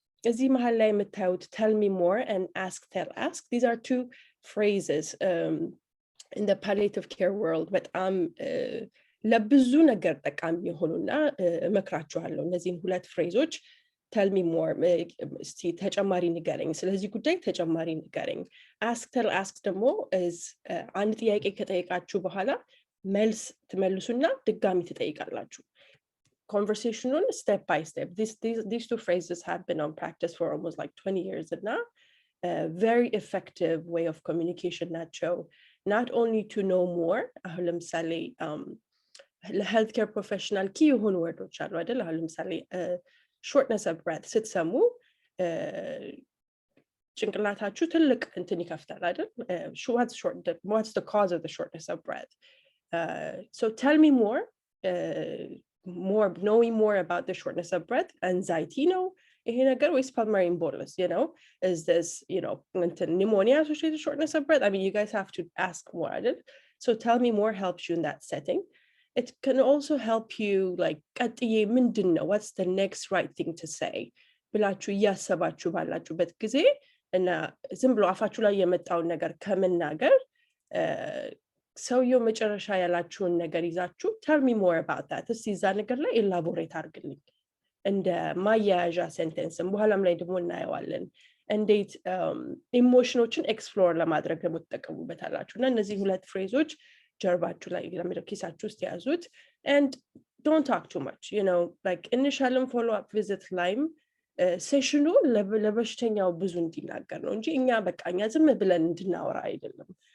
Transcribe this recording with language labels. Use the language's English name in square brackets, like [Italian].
[English] እዚህ መሃል ላይ የምታዩት tell me more and ask tell ask, these are two phrases in the palliative care world [Amharic] በጣም ለብዙ ነገር ጠቃሚ የሆኑና እመክራችኋለሁ እነዚህን ሁለት ፍሬዞች [English] tell me more [Amharic] እስቲ ተጨማሪ ንገረኝ ስለዚህ ጉዳይ ተጨማሪ ንገረኝ [English] ask tell ask ደግሞ is [Amharic] አንድ ጥያቄ ከጠየቃችሁ በኋላ መልስ ትመልሱና ድጋሚ ትጠይቃላችሁ [English] conversation on step by step. These two phrases have been on practice for almost like 20 years and now very effective way of communication nacho not only to know more [Amharic] ለምሳሌ healthcare professional key የሆኑ ወርዶች አሉ አይደል ለምሳሌ shortness of breath ስትሰሙ ጭንቅላታችሁ ትልቅ እንትን ይከፍታል አይደል [English] what's the cause of the shortness of breath so tell me more knowing more about the shortness of breath anxiety [Amharic] ይሄ ነገር ወይስ [English] pulmonary embolus is this pneumonia associated shortness of breath I mean you guys have to ask more right? So tell me more helps you in that setting. It can also help you like [Amharic] ቀጥዬ ምንድነው [English] what's the next right thing to say [Amharic] ብላችሁ ያሰባችሁ ባላችሁበት ጊዜ እና ዝም ብሎ አፋችሁ ላይ የመጣውን ነገር ከመናገር ሰውየው መጨረሻ ያላችሁን ነገር ይዛችሁ [English] tell me more about that [Amharic] እስቲ እዛ ነገር ላይ ኤላቦሬት አድርግልኝ እንደ ማያያዣ ሴንቴንስም በኋላም ላይ ደግሞ እናየዋለን እንዴት ኢሞሽኖችን ኤክስፕሎር ለማድረግ ደግሞ ተጠቀሙበታላችሁ እና እነዚህ ሁለት ፍሬዞች ጀርባችሁ ላይ ኪሳችሁ ውስጥ ያዙት [English] and don't talk too much [Amharic] like initial follow up visit ላይም ሴሽኑ ለበሽተኛው ብዙ እንዲናገር ነው እንጂ እኛ በቃኛ ዝም ብለን እንድናወራ አይደለም